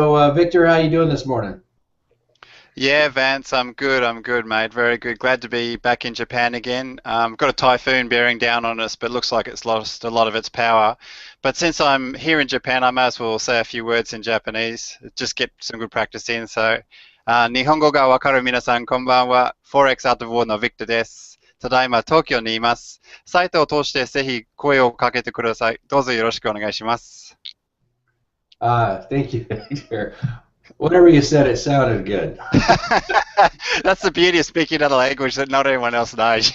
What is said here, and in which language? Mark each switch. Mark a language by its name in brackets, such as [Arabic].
[English] Victor, how you doing this morning? Yeah, Vance, I'm good. I'm good, mate. Very good. Glad to be back in Japan again. Got a typhoon bearing down on us, but looks like it's lost a lot of its power. But since I'm here in Japan, I may as well say a few words in Japanese. Just get some good practice in. [Japanese] So, 日本語がわかる皆さん、こんばんは。 Forex at War の Victor です。ただいま東京にいます。サイトを通してぜひ声をかけてください。どうぞよろしくお願いします。 [English] Thank you, Victor. Whatever you said, it sounded good. That's the beauty of speaking another language that not anyone else knows.